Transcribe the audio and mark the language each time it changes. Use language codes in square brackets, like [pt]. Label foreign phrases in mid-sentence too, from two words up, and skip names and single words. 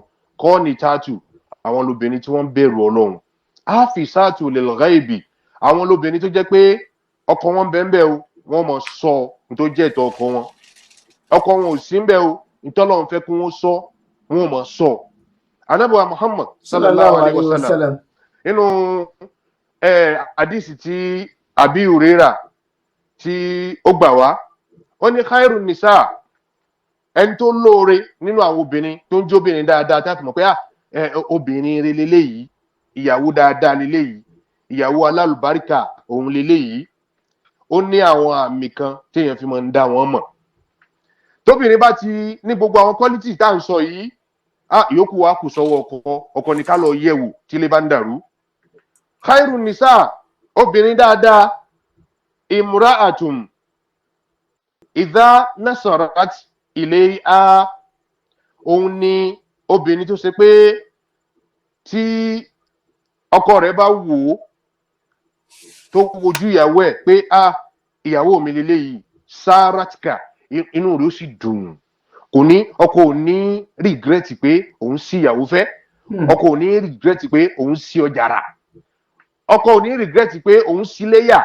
[yo] Kọ́ọ̀nì tààtù, àwọn lóbìnrin tí wọ́n bẹ̀rù Ọlọ́run. [ar] حافظات للغيب, [yo] àwọn lóbìnrin tó jẹ́ pé ọkọ wọn bẹ́ẹ̀ o, wọ́n mọ̀ sọ tó jẹ́ ìtọ́ ọkọ wọn. Ọkọ wọn ò sí ń bẹ́ o, ìtọ́lọ́run fẹ́ kí wọ́n sọ, wọ́n mọ̀ sọ. Ànábì wa Muhammad [ar] صلى الله عليه وسلم [yo] nínú hadisi tí Abi Hurairah tí ó gbà wá, ó ní [ar] خير النساء, [yo] ẹni tó lóore nínú àwọn obìnrin tó ń jóbìnrin dáadáa tá a fi mọ̀ pé obìnrin rere leléyìí, ìyàwó dáadáa leléyìí, ìyàwó alálùbáríkà òun leléyìí. Ó ní àwọn àmì kan téèyàn fi máa ń dá wọn mọ̀. Tóbìnrin bá ti ní gbogbo àwọn quality tá à ń sọ yìí, ìyókù wa kù sọ́wọ́ ọkọ ní ká lọ yẹ̀wò tí ilé bá ń dàrú. [ar] خير النساء, [yo] obìnrin dáadáa, [ar] امرأة إذا نظرت إليها, [yo] òun ni obìnrin tó ṣe pé tí ọkọ rẹ̀ bá wò ó tó wojú ìyàwó ẹ̀ pé ìyàwó mi leléyìí, saratka, inú rẹ̀ ó sì dùn. Kò ní, ọkọ ò ní regret pé òun sí ìyàwó fẹ́, ọkọ ò ní regret pé òun sí ọjàrà, ọkọ ò ní regret pé òun sí léyà.